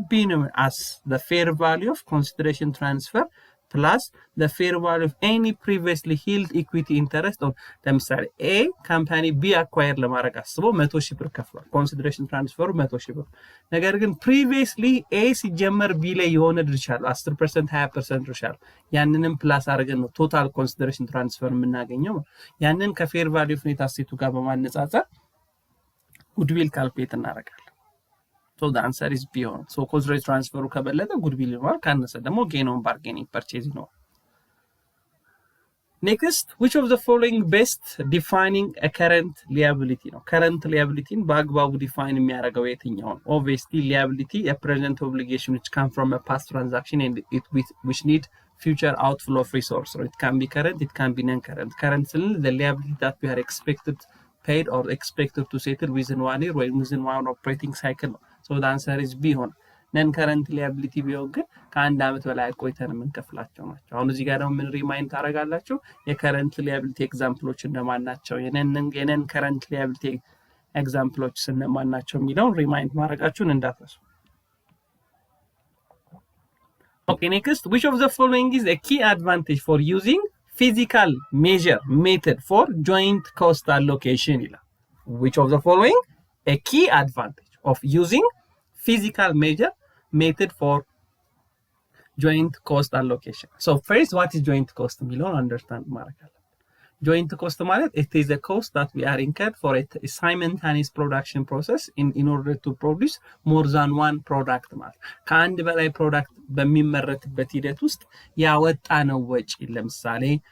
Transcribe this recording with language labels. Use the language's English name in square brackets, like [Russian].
[Amharic] B ነው [English] as the fair value of consideration transfer plus the fair value of any previously held equity interest [Amharic] on ለምሳሌ A ካምፓኒ B አኳየር ለማድረግ አስቦ 100,000 ብር ከፍሏል። ኮንሲደሬሽን ትራንስፈሩ 100,000 ብር። ነገር ግን previously A ሲጀመር B ላይ የሆነ ድርሻ አለው 10% 20% ድርሻ አለው። ያንንም ፕላስ አድርገን ነው ቶታል ኮንሲደሬሽን ትራንስፈር የምናገኘው። ያንን ከፌር ቫልዩ ኦፍ ኔት አሴቱ ጋር በማነጻጸር ጉድዊል ካልኩሌት እናደርጋለን። [English] So the answer is B on. So cost rate transfer ከበለጠ goodwill [Amharic] ይኖራል ካነሰ ደግሞ [English] gain on bargaining purchase ይኖራል። Next, which of the following best defining a current liability ነው? [Amharic] current liability በአግባቡ define የሚያደርገው የትኛው ነው? [English] Obviously liability a present obligation which come from a past transaction and which need future outflow of resource. So it can be current, it can be non-current. Current is the liability that we are expected paid or expected to settle within 1 year or within one operating cycle. So the answer is B on. [Amharic] ነን ከረንት ሊያቢሊቲ ቢሆን ግን ከአንድ አመት በላይ ቆይተን የምንከፍላቸው ናቸው። አሁን እዚህ ጋር ደግሞ ምን ሪማይንድ ታደርጋላችሁ? የከረንት ሊያቢሊቲ ኤግዛምፕሎች እነማን ናቸው? የነን ከረንት ሊያቢሊቲ ኤግዛምፕሎች እነማን ናቸው የሚለውን ሪማይንድ ማድረጋችሁን እንዳትረሱ። [English] Okay, next, which of the following is a key advantage for using physical measure method for joint cost allocation ይላል። Which of the following a key advantage of using physical measure method for joint cost allocation? So first, what is joint cost? We don't understand ማረጋለ joint cost ማለት it is a cost that we are incurred for a simultaneous production process in order to produce more than one product [Amharic] ማለት ከአንድ በላይ ፕሮዳክት በሚመረትበት ሂደት ውስጥ ያወጣነው ወጪ። ለምሳሌ